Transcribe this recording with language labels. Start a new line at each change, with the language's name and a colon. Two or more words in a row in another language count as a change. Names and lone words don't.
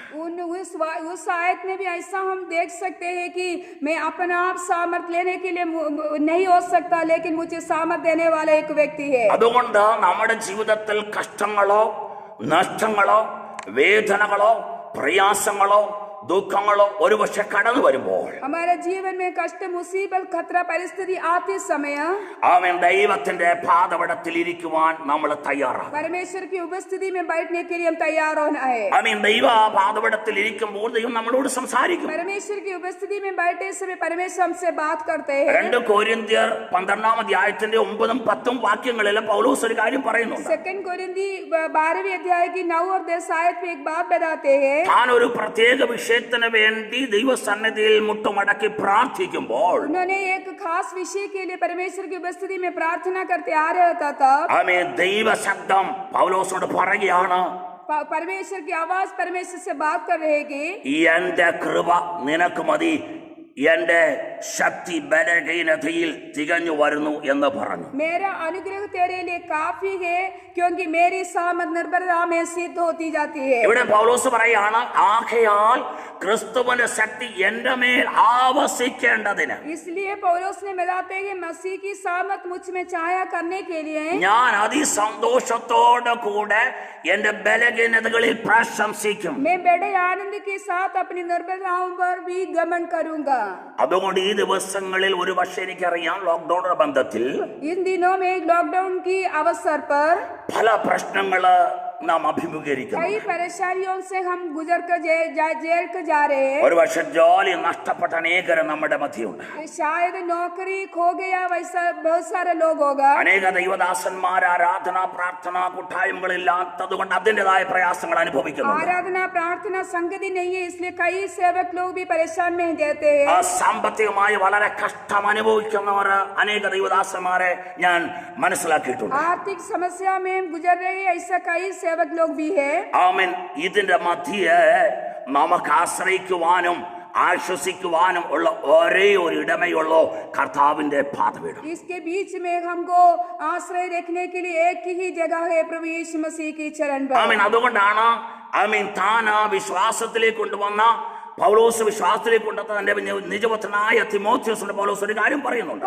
Hindi: उस आयत में भी ऐसा हम देख सकते हैं कि मैं अपना आप सामर्थ लेने के लिए नहीं हो सकता, लेकिन मुझे सामर्थ देने वाला एक व्यक्ति है।
Malayalam: അതുകൊണ്ട് നമ്മുടെ ജീവിതത്തിൽ കഷ്ടങ്ങളോ, നഷ്ടങ്ങളോ, വേദനകളോ, പ്രയാസങ്ങളോ, ദുഃഖങ്ങളോ ഒരുപക്ഷെ കടന്നു വരുമ്പോൾ
Hindi: हमारे जीवन में कष्ट मुसीबत खतरा परिस्थिति आते समय
Malayalam: അവൻ ദൈവത്തിന്റെ പാദപീഠത്തിൽ ഇരിക്കുവാൻ നമ്മൾ തയ്യാറാണ്.
Hindi: परमेश्वर की उपस्थिति में बैठने के लिए हम तैयार होना है।
Malayalam: അവൻ ദൈവ പാദപീഠത്തിൽ ഇരിക്കുമ്പോൾ ദൈവം നമ്മളോട് സംസാരിക്കും.
Hindi: परमेश्वर की उपस्थिति में बैठे समय परमेश्वर हमसे बात करते हैं।
Malayalam: 2 കൊരിന്ത്യർ 12-ാം അധ്യായത്തിന്റെ 9-10 വാക്യങ്ങളിൽ പൗലോസ് ഒരു കാര്യം പറയുന്നുണ്ട്.
Hindi: 2 कोरिन्थी 12वें अध्याय की 9 और 10 आयत में एक बात बताते हैं।
Malayalam: താൻ ഒരു പ്രത്യേക വിഷയത്തിന് വേണ്ടി ദൈവസന്നിധിയിൽ മുട്ടുമടക്കി പ്രാർത്ഥിക്കുമ്പോൾ
Hindi: उन्होंने एक खास विषय के लिए परमेश्वर की उपस्थिति में प्रार्थना करते आ रहा था।
Malayalam: അവൻ ദൈവശബ്ദം പൗലോസോട് പറയുകയാണ്,
Hindi: परमेश्वर की आवाज परमेश्वर से बात कर रहे हैं कि
Malayalam: എന്റെ കൃപ നിനക്ക് മതി, എന്റെ ശക്തി ബലഹീനതയിൽ തികഞ്ഞു വരുന്നു എന്ന് പറഞ്ഞു.
Hindi: मेरा अनुग्रह तेरे लिए काफी है क्योंकि मेरी सामर्थ निर्बलता में सिद्ध होती जाती है।
Malayalam: ഇവിടെ പൗലോസ് പറയാണ്, ആകയാൽ ക്രിസ്തുവിന്റെ ശക്തി എന്റെ മേൽ ആവസിക്കേണ്ടതിന്
Hindi: इसलिए पौलुस ने बताते हैं मसीह की सामर्थ मुझ में छाया करने के लिए
Malayalam: ഞാൻ അതിസന്തോഷത്തോടെ കൂടെ എന്റെ ബലഹീനതകളിൽ പ്രശംസിക്കും.
Hindi: मैं बड़े आनंद के साथ अपनी निर्बलताओं पर भी गमन करूंगा।
Malayalam: അതുകൊണ്ട് ഈ ദിവസങ്ങളിൽ ഒരു പക്ഷേ എനിക്കറിയാം, ലോക്ക്ഡൌണിന്റെ ബന്ധത്തിൽ
Hindi: इन दिनों में लॉकडाउन की अवसर पर
Malayalam: പല പ്രശ്നങ്ങള് നാം അഭിമുഖീകരിക്കുന്നു.
Hindi: कई परेशानियों से हम गुजर कर जेल कर जा रहे हैं।
Malayalam: ഒരു പക്ഷെ ജോലി നഷ്ടപ്പെട്ട അനേകരും നമ്മുടെ മധ്യയുണ്ട്.
Hindi: शायद नौकरी खो गया वैसा बहुत सारे लोग होगा।
Malayalam: അനേക ദൈവദാസന്മാർ ആരാധന പ്രാർത്ഥന കൂട്ടായ്മകളില്ലാത്തത് കൊണ്ട് അതിൻ്റെതായ പ്രയാസങ്ങൾ അനുഭവിക്കുന്നു.
Hindi: आराधना प्रार्थना संगति नहीं है इसलिए कई सेवक लोग भी परेशान में रहते हैं।
Malayalam: സാമ്പത്തികമായി വളരെ കഷ്ടം അനുഭവിക്കുന്നവർ അനേക ദൈവദാസന്മാരെ ഞാൻ മനസ്സിലാക്കിയിട്ടുണ്ട്.
Hindi: आर्थिक समस्या में गुजर रहे ऐसा कई सेवक लोग भी है।
Malayalam: ആമേൻ. ഇതിന്റെ മധ്യേ നമുക്ക് ആശ്രയിക്കുവാനും ആശ്വസിക്കുവാനും ഉള്ള ഒരേ ഒരു ഇടമയുള്ളൂ കർത്താവിന്റെ പാദപീഠം.
Hindi: इसके बीच में हमको आश्रय रखने के लिए एक ही जगह है प्रभु यीशु मसीह की चरण पर।
Malayalam: ആമേൻ. അതുകൊണ്ടാണ് താൻ വിശ്വാസത്തിലേക്ക് കൊണ്ടുവന്ന പൗലോസ് വിശ്വാസത്തിലേക്ക് കൊണ്ടുവന്ന തന്റെ നിജപുത്രനായ തിമോഥെയോസിന്റെ പൗലോസ് ഒരു കാര്യം പറയുന്നുണ്ട്.